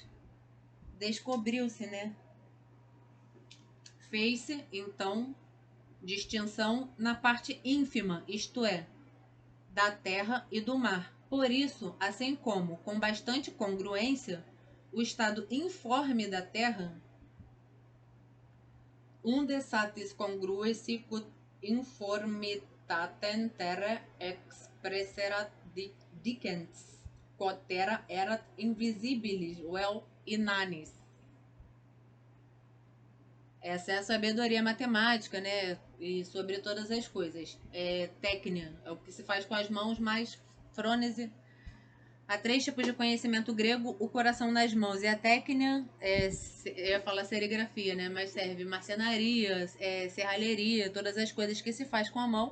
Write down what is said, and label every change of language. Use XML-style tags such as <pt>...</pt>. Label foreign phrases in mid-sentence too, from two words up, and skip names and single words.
<pt>Descobriu-se, né? Fez-se, então, distinção na parte ínfima, isto é, da terra e do mar. Por isso, assim como, com bastante congruência, o estado informe da terra,</pt> <la>unde satis congrues sicut informitatem terra expresserat dicens, quod terra erat invisibilis vel inanis.</la> <pt>Essa é a sabedoria matemática, né? E sobre todas as coisas. Técnica, é o que se faz com as mãos, mais frônese. Há três tipos de conhecimento grego: o coração nas mãos e a técnica. Eu ia falar serigrafia, né? Mas serve marcenaria, serralheria, todas as coisas que se faz com a mão.</pt>